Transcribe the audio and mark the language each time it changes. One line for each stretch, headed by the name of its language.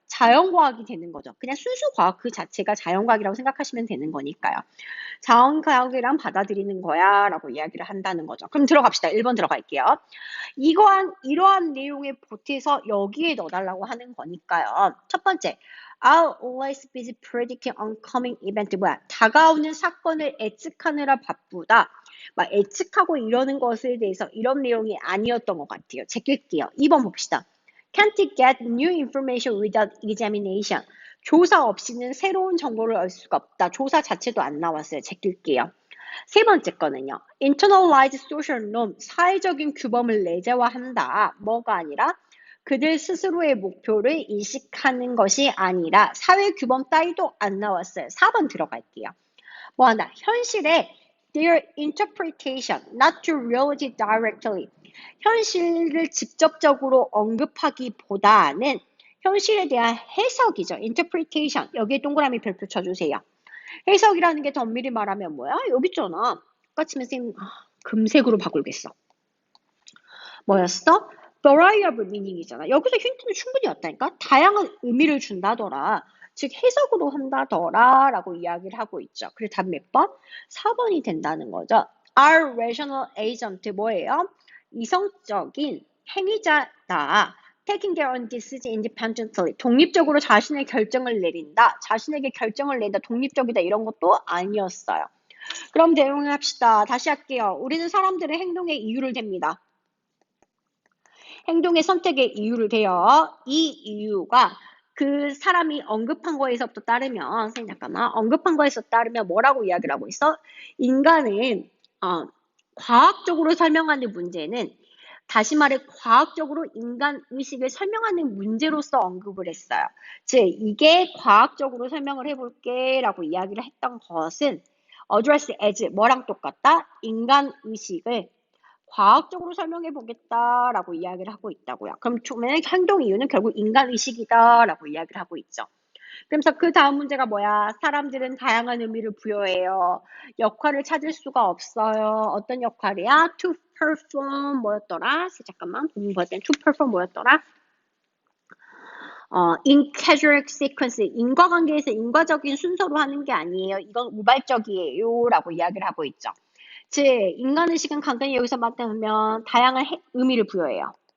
Korean: 자연과학이 되는 거죠. 그냥 순수 과학 그 자체가 자연과학이라고 생각하시면 되는 거니까요. 자연과학이랑 받아들이는 거야 라고 이야기를 한다는 거죠. 그럼 들어갑시다. 1번 들어갈게요. 이러한 내용에 보태서 여기에 넣어달라고 하는 거니까요. 첫 번째,
English: I'll always be predicting oncoming event.
Korean: 뭐야? 다가오는 사건을 예측하느라 바쁘다. 막 예측하고 이러는 것에 대해서 이런 내용이 아니었던 것 같아요. 제낄게요. 2번 봅시다.
English: Can't get new information without examination.
Korean: 조사 없이는 새로운 정보를 얻을 수가 없다. 조사 자체도 안 나왔어요. 제낄게요. 세 번째 거는요.
English: Internalize social norm.
Korean: 사회적인 규범을 내재화한다. 뭐가 아니라 그들 스스로의 목표를 인식하는 것이 아니라 사회 규범 따위도 안 나왔어요. 4번 들어갈게요. 뭐 하나?
English: 현실에 their interpretation, not to reality directly.
Korean: 현실을 직접적으로 언급하기보다는 현실에 대한 해석이죠.
English: interpretation.
Korean: 여기에 동그라미 별표 쳐주세요. 해석이라는 게 더 엄밀히 말하면 뭐야? 여기 있잖아. 똑같이면 쌤 금색으로 바꾸겠어. 뭐였어? variable meaning이잖아. 여기서 힌트는 충분히 왔다니까? 다양한 의미를 준다더라. 즉 해석으로 한다더라 라고 이야기를 하고 있죠. 그래서 답 몇 번? 4번이 된다는 거죠.
English: Are rational agent 뭐예요?
Korean: 이성적인 행위자다.
English: Taking their own decision independently.
Korean: 독립적으로 자신의 결정을 내린다. 자신에게 결정을 내린다. 독립적이다. 이런 것도 아니었어요. 그럼 대응을 합시다. 다시 할게요. 우리는 사람들의 행동의 이유를 댑니다. 행동의 선택의 이유를 대요. 이 이유가 그 사람이 언급한 거에서부터 따르면, 선생님 잠깐만, 언급한 거에서 따르면 뭐라고 이야기를 하고 있어? 인간은 과학적으로 설명하는 문제는 다시 말해 과학적으로 인간 의식을 설명하는 문제로서 언급을 했어요. 즉 이게 과학적으로 설명을 해볼게 라고 이야기를 했던 것은 address as 뭐랑 똑같다? 인간 의식을 과학적으로 설명해 보겠다라고 이야기를 하고 있다고요. 그럼 처음에는 행동 이유는 결국 인간의식이다라고 이야기를 하고 있죠. 그래서 그 다음 문제가 뭐야? 사람들은 다양한 의미를 부여해요. 역할을 찾을 수가 없어요. 어떤 역할이야?
English: To perform 뭐였더라?
Korean: 잠깐만 본문 볼 땐 to perform 뭐였더라? in causal sequence 인과관계에서 인과적인 순서로 하는 게 아니에요. 이건 우발적이에요. 라고 이야기를 하고 있죠. 즉 인간의식은 간단히 여기서 말하면 다양한 의미를 부여해요.